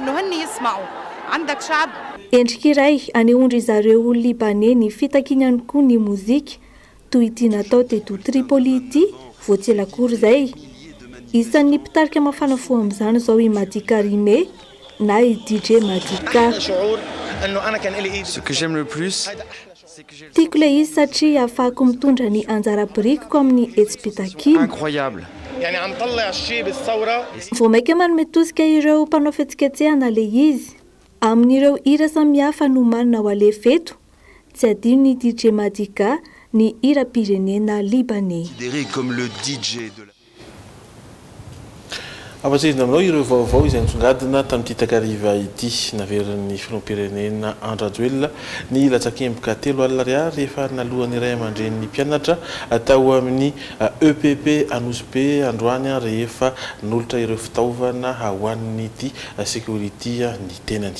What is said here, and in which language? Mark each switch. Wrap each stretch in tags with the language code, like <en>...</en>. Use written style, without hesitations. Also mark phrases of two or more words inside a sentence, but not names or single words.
<mg>Endrika iray anehoandry zareo Libanais ny fitakiana ihany koa ny mozika toy ity natao teto Tripoli ity voatselakory izay. Isan'ny mpitarika mafana fo amin'izany izao i Madi Karimé na i DJ Madika.</mg> <fr>Ce que j'aime le plus,</fr> <mg>tiako ilay izy satria afahako mitondra ny anjara birikiko amin'ny hetsy-pitakina.</mg> <fr>incroyable.</fr> <mg>Vao maika manome tosika ireo mpanao fihetsiketsehana ilay izy. Amin'ireo hira samihafa no manana ho alefeto, tsy adino ny DJ Madika, ny hira-pirenena libanais.</mg> <fr>Considéré comme le DJ de la...</fr> <mg>Ampatsezina aminao ireo vaovao izay nitsongadina tamin'ity takariva ity naverin'ny filoham-pirenena Andry Rajoelina ny latsakemboka 3 alina ariary rehefa nalohan'ny iray aman-dren'ny mpianatra tao amin'ny EPP Anosy androany rehefa nolotra ireo fitaovana ho an'ity sécurité ny tenany.</mg>